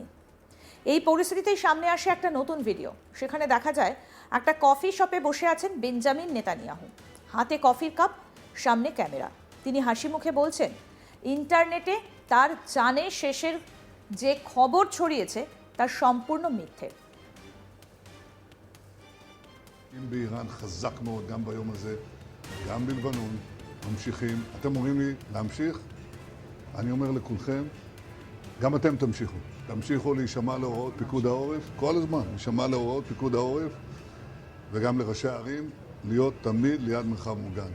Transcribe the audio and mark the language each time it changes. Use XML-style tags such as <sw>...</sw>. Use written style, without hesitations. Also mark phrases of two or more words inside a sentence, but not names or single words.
<bn>এই পরিস্থিতিতেই সামনে আসে একটা নতুন ভিডিও। সেখানে দেখা যায় একটা কফি শপে বসে আছেন বেঞ্জামিন নেতানিয়াহু, হাতে কফির কাপ, সামনে ক্যামেরা। তিনি হাসি মুখে বলছেন ইন্টারনেটে তার জানে শেষের যে খবর ছড়িয়েছে তার সম্পূর্ণ মিথ্যে।</bn> <he>באיראן חזק מאוד גם ביום הזה, גם בלבנון, ממשיכים. אתם אומרים לי להמשיך? אני אומר לכולכם, גם אתם תמשיכו. תמשיכו להישמע להוראות פיקוד העורף, כל הזמן, להישמע להוראות פיקוד העורף, וגם לראשי הערים, להיות תמיד ליד מרחב מוגן.</he>